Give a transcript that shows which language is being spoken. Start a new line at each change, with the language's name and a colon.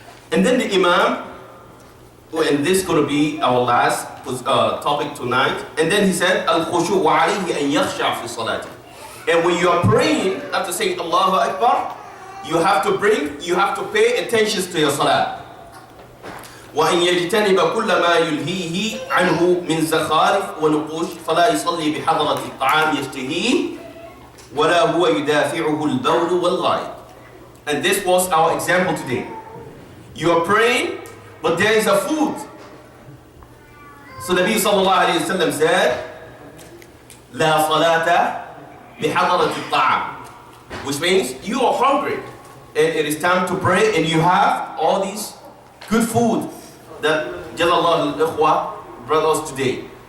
English: And then the Imam, and this is going to be our last topic tonight. And then he said,
Arabic: Al-Khushu' wa alayhi an yakhsha' fi salati.
English: And when you are praying, after saying Allahu Akbar, you have to pay attention to your salah.
Arabic: وأن يجتنب كل ما يلهيه عنه من زخارف ونقوش فلا يصلي بحضرة الطعام يشتهيه ولا هو يدافعه البول والغائط.
English: And this was our example today. You are praying, but there is a food. So the Nabi sallallahu alayhi wa sallam said,
Arabic: لا صلاة بحضرة الطعام,
English: which means you are hungry and it is time to pray and you have all these good food that Jalallah al-Ikhwa brought us today.